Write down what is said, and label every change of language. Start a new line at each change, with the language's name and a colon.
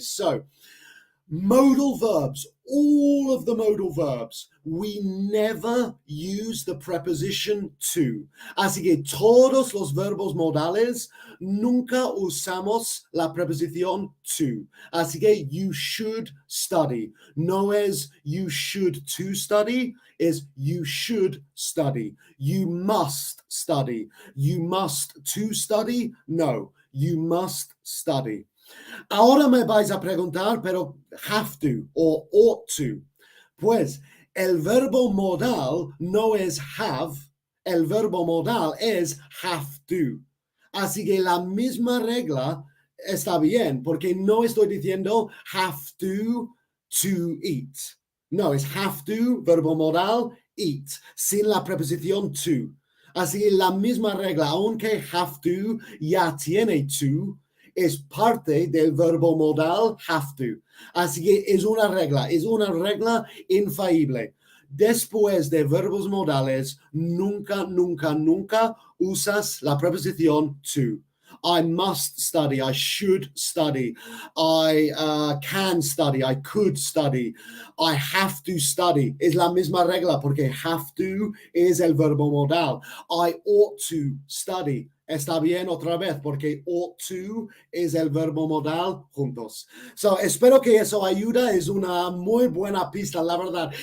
English: So, modal verbs, all of the modal verbs, we never use the preposition to.
Spanish: Así que todos los verbos modales nunca usamos la preposición to. Así que
English: you should study.
Spanish: No es
English: you should to study, es you should study. You must study. You must to study? No, you must study.
Spanish: Ahora me vais a preguntar, pero have to o ought to. Pues el verbo modal no es have, el verbo modal es have to. Así que la misma regla está bien, porque no estoy diciendo have to eat. No, es have to, verbo modal, eat, sin la preposición to. Así que la misma regla, aunque have to ya tiene to, es parte del verbo modal have to. Así que es una regla infalible. Después de verbos modales, nunca, nunca, nunca usas la preposición to.
English: I must study, I should study, I can study, I could study, I have to study.
Spanish: Es la misma regla porque have to es el verbo modal.
English: I ought to study.
Spanish: Está bien otra vez porque ought to es el verbo modal juntos. So, espero que eso ayuda. Es una muy buena pista, la verdad.